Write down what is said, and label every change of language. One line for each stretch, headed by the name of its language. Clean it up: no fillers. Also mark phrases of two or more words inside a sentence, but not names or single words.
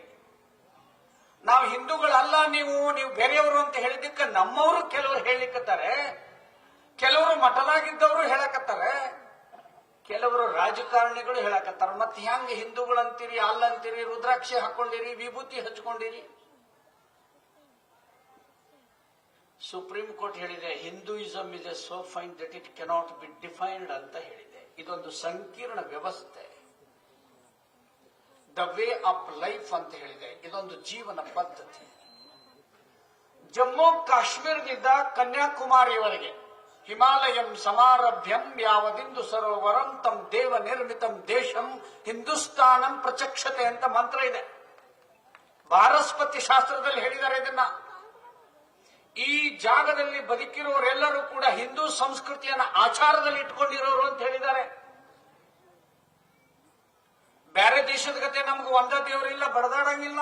Kannada: ನಾವು ಹಿಂದೂಗಳಲ್ಲ, ನೀವು ಬೇರೆಯವರು ಅಂತ ಹೇಳಿದ್ದಕ್ಕೆ ನಮ್ಮವರು ಕೆಲವರು ಹೇಳಿಕತ್ತಾರೆ, ಕೆಲವರು ಮಠದಾಗಿದ್ದವರು ಹೇಳಕತ್ತಾರೆ, ಕೆಲವರು ರಾಜಕಾರಣಿಗಳು ಹೇಳಕತ್ತಾರ. ಮತ್ತೆ ಹೆಂಗ ಹಿಂದೂಗಳಂತೀರಿ, ಅಲ್ಲಂತೀರಿ, ರುದ್ರಾಕ್ಷಿ ಹಾಕೊಂಡಿರಿ, ವಿಭೂತಿ ಹಚ್ಕೊಂಡಿರಿ. ಸುಪ್ರೀಂ ಕೋರ್ಟ್ ಹೇಳಿದೆ,
English: Hinduism is a so fine that it cannot be defined
Kannada: ಅಂತ ಹೇಳಿದೆ. ಇದೊಂದು ಸಂಕೀರ್ಣ ವ್ಯವಸ್ಥೆ.
English: the way of life
Kannada: ಅಂತ ಹೇಳಿದೆ. ಇದೊಂದು ಜೀವನ ಪದ್ಧತಿ. ಜಮ್ಮು ಕಾಶ್ಮೀರದಿಂದ ಕನ್ಯಾಕುಮಾರಿಯವರೆಗೆ
Sanskrit: ಹಿಮಾಲಯಂ ಸಮಾರಭ್ಯಂ ಯಾವದಿಂದು ಸರೋವರಂ ತಂ ದೇವ ನಿರ್ಮಿತಂ ದೇಶಂ ಹಿಂದೂಸ್ತಾನಂ ಪ್ರಚಕ್ಷತೆ
Kannada: ಅಂತ ಮಂತ್ರ ಇದೆ. ಭಾರಸ್ಪತಿ ಶಾಸ್ತ್ರದಲ್ಲಿ ಹೇಳಿದ್ದಾರೆ ಇದನ್ನ. ಈ ಜಾಗದಲ್ಲಿ ಬದುಕಿರೋರೆಲ್ಲರೂ ಕೂಡ ಹಿಂದೂ ಸಂಸ್ಕೃತಿಯನ್ನ ಆಚಾರದಲ್ಲಿ ಇಟ್ಕೊಂಡಿರೋರು ಅಂತ ಹೇಳಿದ್ದಾರೆ. ಬೇರೆ ದೇಶದ ಗತೆ ನಮ್ಗೆ ಒಂದ ದೇವರಿಲ್ಲ, ಬಡದಾಡಂಗಿಲ್ಲ.